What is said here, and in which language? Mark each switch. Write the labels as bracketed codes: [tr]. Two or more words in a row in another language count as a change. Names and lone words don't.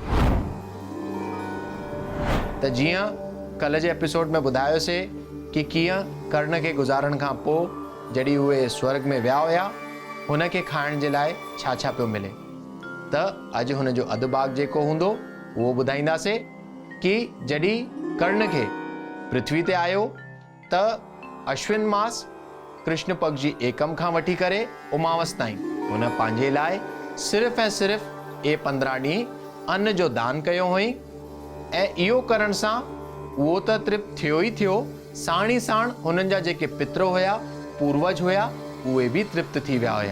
[sd] त जीअं कल जे एपिसोड में ॿुधायोसीं कि कीअं कर्ण खे गुज़ारण खां पोइ जॾहिं उहे स्वर्ग में विया हुया, हुन खे खाइण जे लाइ छा छा पियो मिले, त अॼु हुन जो अधु भाग जेको हूंदो उहो ॿुधाईंदासीं कि जॾहिं कर्ण खे पृथ्वी ते आयो त अश्विन मास कृष्ण पक्ष जी एकम खां वठी करे उमावस ताईं हुन पंहिंजे लाइ सिर्फ़ ऐं सिर्फ़ 15 ॾींहं अन्न जो दान कयो हुई ऐं इहो करण सां उहो त तृप्त थियो ई थियो, साण ई साण हुननि जा जेके पित्र हुया, पूर्वज हुया, उहे बि तृप्त थी विया हुया।